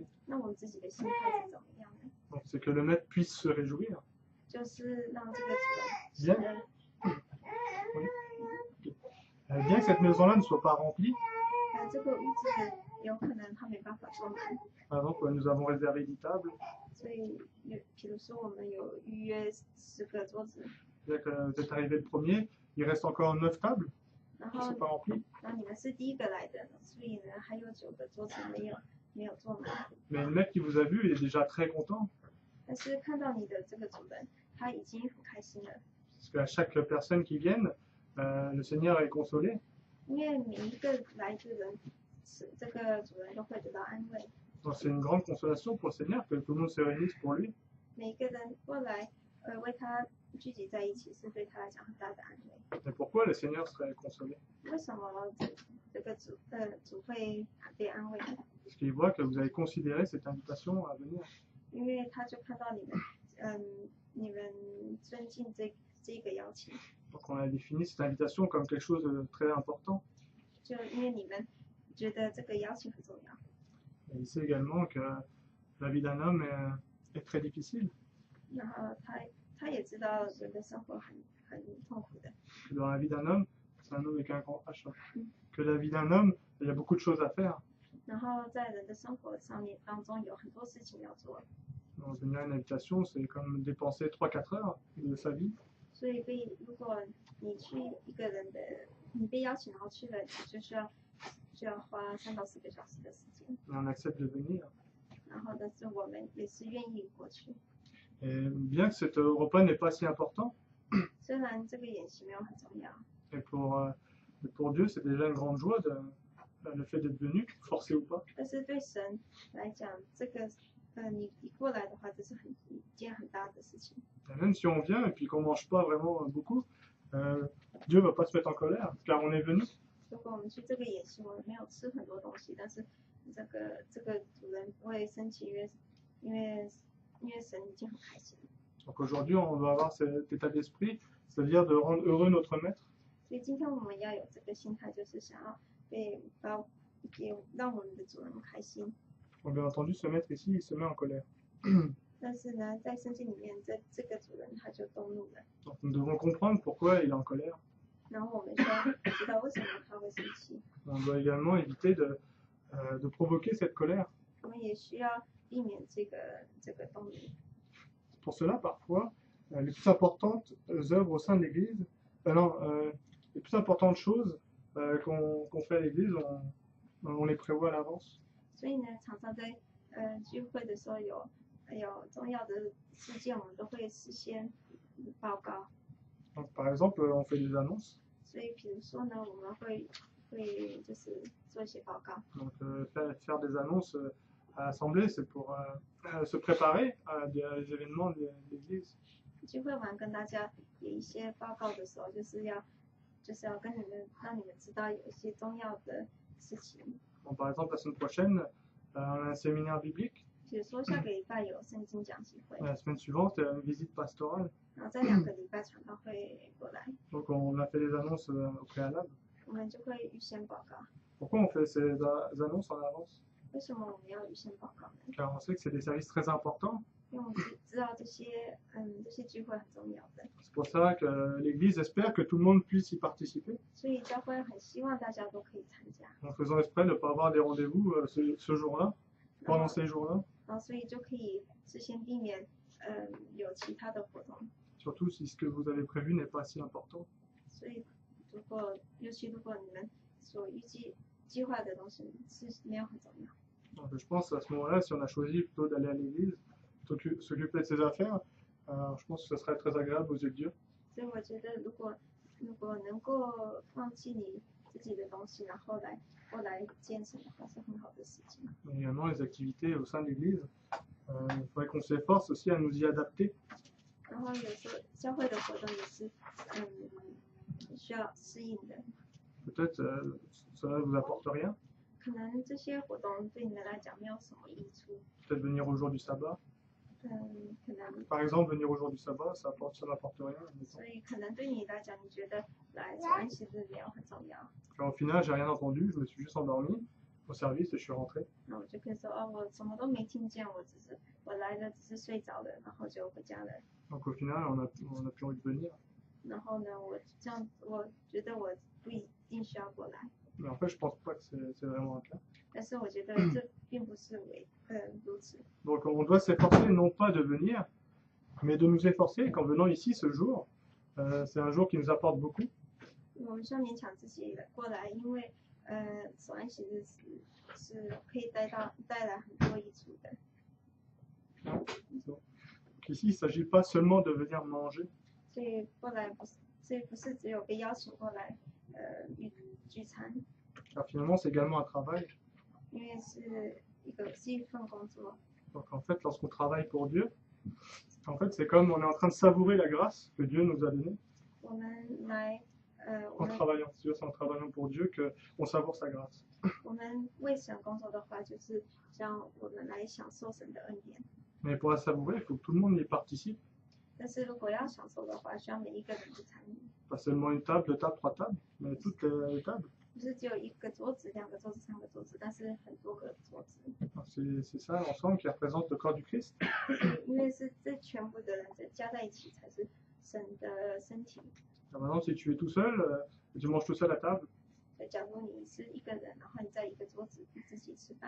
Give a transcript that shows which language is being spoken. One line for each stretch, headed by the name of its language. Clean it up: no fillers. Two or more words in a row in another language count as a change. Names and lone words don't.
Chinese: 那我们自己的心态是怎么样呢？
French: Donc, c'est que le maître puisse se réjouir.
Chinese: 就是让这个主人
French: Bien que cette maison-là ne soit pas remplie,
Chinese: 这个屋子有可能他没办法坐满，
French: par exemple, nous avons réservé 10 tables,
Chinese: 所以比如说我们有预约10个桌子，
French: c'est-à-dire que vous êtes arrivé le premier, il reste encore 9 tables
Chinese: 然
French: qui
Chinese: 后
French: ne sont pas remplies.
Chinese: 然后你们是第一个来的，所以呢还有9个桌子没有坐满。
French: Mais le maître qui vous a vu, il est déjà très content.
Chinese: 但是看到你的这个主人，他已经很开心了，
French: Parce qu'à chaque personne qui vient, le Seigneur est consolé.
Chinese: 因为每一个来的人，这个主人都会得到安慰。
French: Donc c'est une grande consolation pour le Seigneur que tout le monde se réunisse pour lui.
Chinese: 每一个人过来，为他聚集在一起，是对他来讲很大的安慰。
French: Et pourquoi le Seigneur serait consolé?
Chinese: 为什么这个主会被安慰呢？
French: Parce qu'il voit que vous avez considéré cette invitation à venir.
Chinese: 因为他就看到你们尊敬这个邀请，
French: Donc on a défini cette invitation comme quelque chose de très important.
Chinese: 就因为你们觉得这个邀请很重要。
French: Et il sait également que la vie d'un homme est très difficile.
Chinese: 然后他也知道人的生活很痛苦的。
French: Dans la vie d'un homme, c'est un homme avec un grand H. Que la vie d'un homme, il y a beaucoup de choses à faire.
Chinese: 然后在人的生活当中有很多事情要做，
French: Donc venir à une invitation, c'est comme dépenser 3-4 heures de sa vie.
Chinese: 所以如果你去一个人的，你被邀请然后去了，你就要花3到4个小时的时间。
French: Et on accepte de venir.
Chinese: 然后但是我们也是愿意过去，
French: Et bien que cet repas n'est pas si important,
Chinese: 虽然这个演习没有很重要，
French: et pour Dieu, c'est déjà une grande joie le fait d'être venu, forcé ou pas.
Chinese: 但是对神来讲，这个你过来的话，这是一件很大的事情。
French: Et même si on vient et puis qu'on ne mange pas vraiment beaucoup, Dieu ne va pas se mettre en colère, car on est venu.
Chinese: 如果我们去这个演习，我们没有吃很多东西，但是这个主人不会生气，因为神已经很开心。
French: Donc aujourd'hui, on doit avoir cet état d'esprit, c'est-à-dire de rendre heureux notre maître.
Chinese: 所以今天我们要有这个心态，就是想要让我们的主人开心。
French: Donc bien entendu, ce maître ici, il se met en colère.
Chinese: 但是呢，在圣经里面，这个主人他就动怒了，
French: Donc nous devons comprendre pourquoi il est en colère.
Chinese: 然后我们就要知道为什么他会生气。
French: On doit également éviter de provoquer cette colère.
Chinese: 我们也需要避免这个动怒。
French: Pour cela, parfois, les plus importantes œuvres au sein de l'Église, les plus importantes choses qu'on fait à l'Église, on les prévoit à l'avance.
Chinese: 所以呢，常常在聚会的时候有重要的事件，我们都会事先报告。
French: Donc, par exemple, on fait des annonces.
Chinese: 所以，比如说呢，我们会就是做一些报告。
French: Donc, faire des annonces à l'Assemblée, c'est pour se préparer à des événements de l'Église.
Chinese: 聚会完跟大家有一些报告的时候，就是要跟让你们知道有一些重要的事情。
French: Donc, par exemple, la semaine prochaine, on a un séminaire biblique.
Chinese: 比如说下个礼拜有圣经讲习会，
French: La semaine suivante, une visite pastorale.
Chinese: 然后在2个礼拜传道会过来，
French: Donc, on a fait des annonces au préalable.
Chinese: 我们就会预先报告。
French: Pourquoi on fait ces annonces en avance?
Chinese: 为什么我们要预先报告呢？
French: Car on sait que c'est des services très importants.
Chinese: 因为我们知道这些聚会很重要的，
French: C'est pour ça que l'Église espère que tout le monde puisse y participer,
Chinese: 所以教会很希望大家都可以参加，
French: en faisant exprès de ne pas avoir des rendez-vous ce jour-là,
Chinese: 然
French: pendant
Chinese: 后
French: ces jours-là,
Chinese: 所以就可以事先避免有其他的活动，
French: surtout si ce que vous avez prévu n'est pas si important.
Chinese: 所以尤其如果你们所计划的东西是没有很重要。
French: Donc, je pense à ce moment-là, si on a choisi plutôt d'aller à l'église, s'occuper de ses affaires, je pense que ce serait très agréable aux yeux de Dieu.
Chinese: 所以我觉得，如果能够放弃你自己的东西，然后来健身的话，是很好的事情。
French: Et également les activités au sein de l'église, il faudrait qu'on s'efforce aussi à nous y adapter.
Chinese: 然后有时候教会的活动也是需要适应的。
French: Peut-être cela ne vous apporte rien.
Chinese: 可能这些活动对你们来讲没有什么益处。
French: Peut-être venir au jour du sabbat.
Chinese: 可能。
French: Par exemple, venir au jour du sabbat, ça n'apporte rien.
Chinese: 所以可能对你来讲，你觉得来早安息日没有很重要。
French: Au final, j'ai rien entendu, je me suis juste endormi au service et je suis rentré.
Chinese: 那我就可以说我什么都没听见，我来了只是睡着了，然后就回家了。
French: Donc au final, on a plus envie de venir.
Chinese: 然后呢，我觉得我不一定需要过来。
French: Mais en fait, je pense pas que c'est vraiment le cas.
Chinese: 但是我觉得这并不是如此。
French: Donc on doit s'efforcer non pas de venir, mais de nous efforcer qu'en venant ici ce jour, c'est un jour qui nous apporte beaucoup.
Chinese: 我们需要勉强自己过来，因为早安息日是可以带来很多益处的。
French: Ici, il ne s'agit pas seulement de venir manger.
Chinese: 所以不是只有被邀请过来聚餐。
French: Car finalement, c'est également un travail.
Chinese: 因为是一份工作。
French: Donc en fait, lorsqu'on travaille pour Dieu, en fait, c'est comme on est en train de savourer la grâce que Dieu nous a donnée.
Chinese: 我们
French: en travaillant pour Dieu, qu'on savoure sa grâce.
Chinese: 我们为神工作的话，就是让我们来享受神的恩典。
French: Mais pour la savourer, il faut que tout le monde y participe.
Chinese: 但是如果要享受的话，需要每一个人去参与。
French: Pas seulement une table, deux tables, trois tables, mais toutes les tables.
Chinese: 不是只有一个桌子、两个桌子、三个桌子，但是很多个桌子。
French: C'est ça l'ensemble qui représente le corps du Christ.
Chinese: 因为是这全部的人加在一起才是神的身体。
French: Alors maintenant, si tu es tout seul, tu manges tout seul à table.
Chinese: 假如你是一个人，然后你在一个桌子自己吃饭，